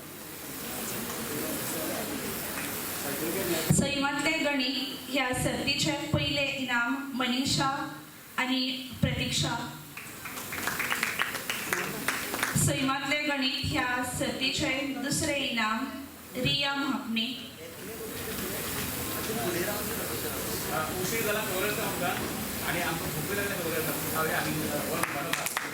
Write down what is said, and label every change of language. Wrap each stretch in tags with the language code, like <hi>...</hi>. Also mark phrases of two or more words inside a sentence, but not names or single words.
<kok>सैमातले गणित ह्या सर्तीचें पयलें इनाम मनीषा आनी प्रतीक्षा. सैमातले गणित ह्या सर्तीचें दुसरें इनाम रिया म्हापणे.</kok> <mr>उशीर झाला खबरचा आमचा आणि आमचं भूक लागल्या खबरचा आम्ही</mr>